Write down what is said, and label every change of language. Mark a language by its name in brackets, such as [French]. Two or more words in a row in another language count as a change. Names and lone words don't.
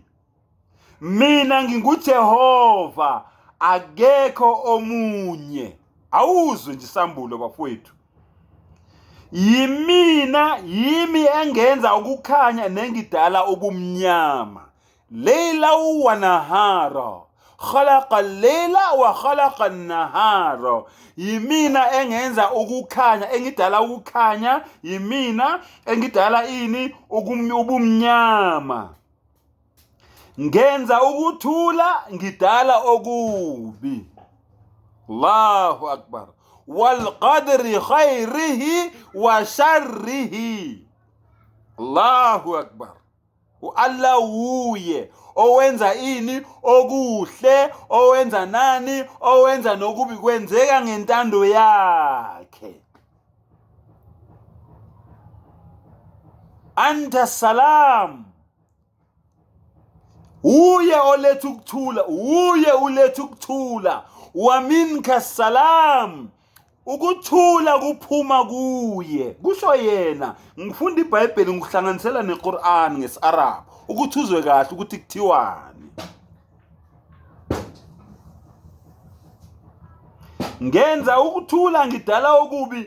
[Zulu] Mina nginguJehova, akekho omunye. Awuzwe nje isambulo bafowethu. Yimi engenza ukukhanya nengidala ubumnyama. [Arabic] ليلا ونهارا، خلق الليل وخلق النهار. [Zulu] Yimina engenza ukukhanya, engidala ukukhanya. Yimina engidala ini? Ubumnyama. Ngenza ukuthula, ngidala okubi. [Arabic] الله أكبر. والقدر خيره وشره. الله أكبر. [Zulu] Allah uye owenza ini? Okuhle, owenza nani? Owenza nokubi, kwenzeka ngentando yakhe. [Arabic] أنت سلام. [Zulu] Uye oletha ukuthula, uye uletha ukuthula. [Arabic] ومنك سلام. [Zulu] Ukuthula kuphuma kuye, kusho yena. Ngifunda iBhayibheli ngikuhlanganisela neQuran ngesi-Arab ukuthi uzwe kahle ukuthi kuthiwani. Ngenza ukuthula, ngidala okubi.